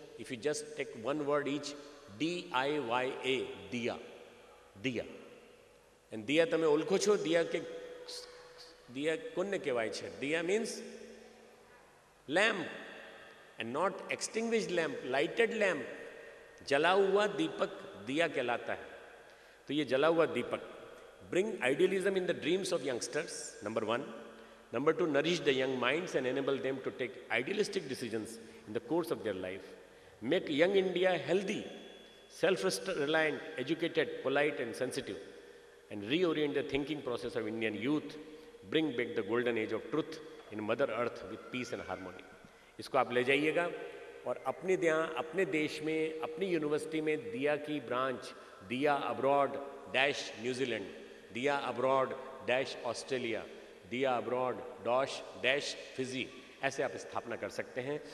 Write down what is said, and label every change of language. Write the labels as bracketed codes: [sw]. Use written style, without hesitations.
[en] If you just take one word each, DIYA, DIA, DIA. [gu] And DIA તમે ઓળખો છો? DIA કોને કહેવાય છે? [en] DIA means lamp, and not extinguished lamp, lighted lamp. [hi] जला हुआ दीपक दिया कहलाता है। तो ये जला हुआ दीपक [en] bring idealism in the dreams of youngsters, number 1. Number 2, nourish the young minds and enable them to take idealistic decisions in the course of their life. Make young India healthy, self-reliant, educated, polite and sensitive, and reorient the thinking process of Indian youth. Bring back the golden age of truth in Mother Earth with peace and harmony. [hi] इसको आप ले जाइएगा और अपने देश में, अपनी university में दिया की ब्रांच, दिया अब्रॉड डैश न्यूजीलैंड, दिया अब्रॉड डैश ऑस्ट्रेलिया, दिया अब्रॉड डैश फिजी, ऐसे आप स्थापना कर सकते हैं।